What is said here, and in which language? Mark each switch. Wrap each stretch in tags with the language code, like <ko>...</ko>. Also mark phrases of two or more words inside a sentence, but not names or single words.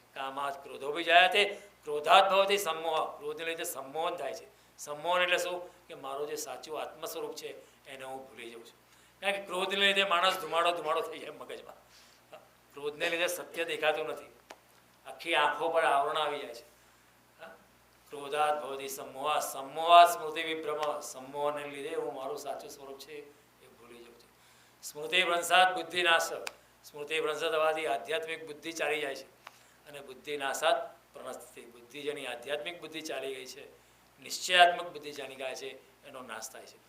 <sa>कामात क्रोधो बी जाय ते क्रोधात भवती सम्मोह,</sa> <gu>ક્રોધને લીધે સંમોહન થાય છે. સંમોહન એટલે શું કે મારું જે સાચું આત્મ સ્વરૂપ છે એને હું ભૂલી જાઉં છું. કારણ કે ક્રોધને લીધે માણસ ધુમાડો થઈ જાય મગજમાં. ક્રોધને લીધે સત્ય દેખાતું નથી, આખી આંખો પર આવરણ આવી જાય છે.</gu> <sa>क्रोधात भवती सम्मोह, सम्मोहात् स्मृति विभ्रम,</sa> <gu>सम्मोहને લીધે હું મારું સાચું સ્વરૂપ છે એ ભૂલી જાઉં છું.</gu> <sa>स्मृतिभ्रंशात् बुद्धिनाश,</sa> <gu>સ્મૃતિભ્રંશ થવાથી આધ્યાત્મિક બુદ્ધિ ચાલી જાય છે. અને</gu> <sa>बुद्धिनाशात् प्रणश्यते,</sa> <gu>બુદ્ધિ જેની આધ્યાત્મિક બુદ્ધિ ચાલી ગઈ છે, નિશ્ચયાત્મક બુદ્ધિ જાણી ગયા છે, એનો નાશ થાય છે.</gu>